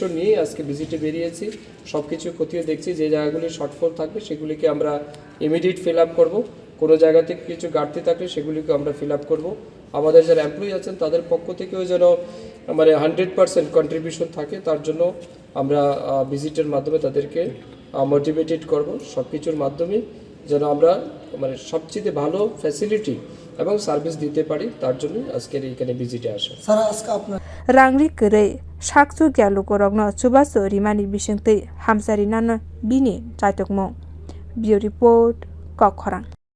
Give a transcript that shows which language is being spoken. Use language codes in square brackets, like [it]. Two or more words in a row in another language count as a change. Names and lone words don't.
[bn] নিয়ে আজকে ভিজিটে বেরিয়েছি সব কিছু খতিয়ে দেখছি যে জায়গাগুলি শর্টফল থাকবে সেগুলিকে আমরা [en] immediate fill up [bn] করবো কোনো জায়গা থেকে কিছু ঘাটতি থাকলে সেগুলিকে আমরা [en] fill up [bn] করবো আমাদের যারা এমপ্লয়ি আছেন তাদের পক্ষ থেকেও যেন মানে 100% কন্ট্রিবিউশন থাকে তার জন্য আমরা ভিজিটের মাধ্যমে তাদেরকে মোটিভেটেড করব সব কিছুর মাধ্যমে যেন আমরা মানে সবচেয়ে ভালো ফ্যাসিলিটি এবং সার্ভিস দিতে পারি তার জন্য আজকের এইখানে ভিজিটে আসা স্যার আজকে আপনার [trp] rangri kre sakchu gyalu korokno chubaso rimani bisingtei hamsari nano bini chaitokmo [en] bio report [trp] koktwmao